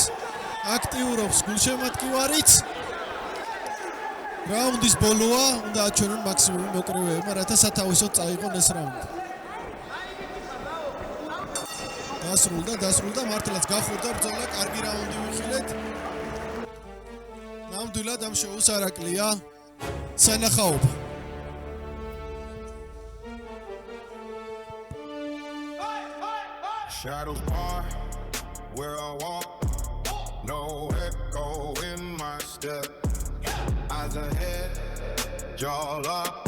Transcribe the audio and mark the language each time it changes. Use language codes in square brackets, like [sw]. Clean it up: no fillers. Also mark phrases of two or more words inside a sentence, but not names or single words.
[ka] აქტიურობს გულშემატკივარიც. რაუნდის ბოლოა, უნდა აჩვენონ მაქსიმუმი მოკრივეებმა, რათა სათავისოდ წაიღონ ეს რაუნდი. დასრულდა, მართლაც გახურდა ბრძოლა, კარგი რაუნდი ვიხილეთ. ნამდვილად ამ შოუს არ აკლია სანახაობა. [en] Shadows part where I walk, no echo in my step. Eyes ahead, jaw locked.